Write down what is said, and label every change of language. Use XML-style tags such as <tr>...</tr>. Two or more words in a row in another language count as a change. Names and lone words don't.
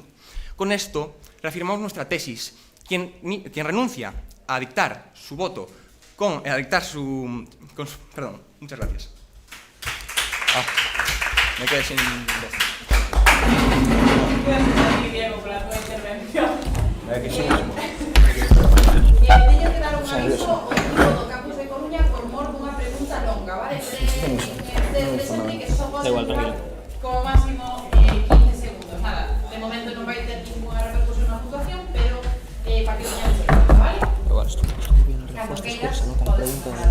<es>Con esto, reafirmamos nuestra tesis. Quien renuncia a dictar su voto perdón, muchas gracias. Me quedé sin voz. Diego, por la tua intervención.</es> <gl>Teño que dar un aviso ao equipo do Campus de Coruña por mor dunha pregunta longa, vale? De xente que só pode durar como máximo 15 segundos. Nada, de momento non vai ter ninguna repercusión na puntuación, pero para que teñamos en conta, vale? Cando queiras, podes preparar.</gl>